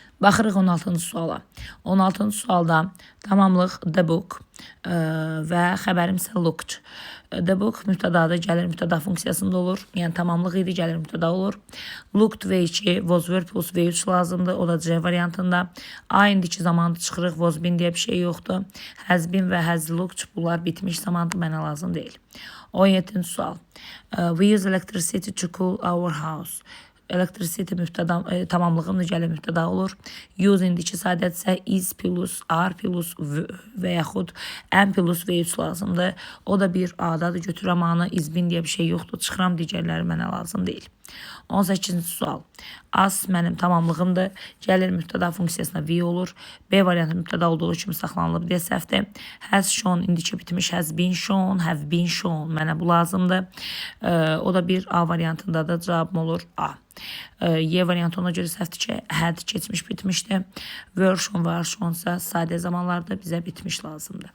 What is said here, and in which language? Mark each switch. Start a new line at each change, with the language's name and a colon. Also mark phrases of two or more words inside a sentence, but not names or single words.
Azerbaijani: Baxırıq 16-cı suala. 16-cı sualda tamamlıq
English: the book
Azerbaijani: və xəbərim isə looked.
English: The book
Azerbaijani: mübtədadır, gəlir mübtəda funksiyasında olur. Yəni tamamlıq idi, gəlir mübtəda olur. Looked V2,
English: was verb plus V3
Azerbaijani: lazımdır. O da C variantında. A indiki zamanı çıxırıq,
English: was been
Azerbaijani: deyə bir şey yoxdur.
English: Has been
Azerbaijani: və
English: has looked
Azerbaijani: bunlar bitmiş zamandır, mənə lazım deyil. 17-ci sual.
English: We use electricity to cool our house.
Azerbaijani: Electricity mübtəda, tamamlığında gəlir mübtəda olur. Use indiki sadəcə
English: is plus, are plus
Azerbaijani: və yaxud
English: am plus V3
Azerbaijani: lazımdır. O da bir A-dadır, götürəm A-nı,
English: is been
Azerbaijani: deyə bir şey yoxdur. Çıxıram digərləri mənə lazım deyil. 18-ci sual. As mənim tamamlığımdır. Gəlir mübtəda funksiyasına V olur. B variantı mübtəda olduğu kimi saxlanılıb deyə səhvdir.
English: Has shown
Azerbaijani: indiki bitmiş.
English: Has been shown, have been shown.
Azerbaijani: Mənə bu lazımdır. O da bir A variantındadır. Cavabım olur A. Y variantı ona görə səhvdir ki, had keçmiş bitmişdir.
English: Were shown,
Azerbaijani: var shown isə sadə zamanlarda bizə bitmiş lazımdır.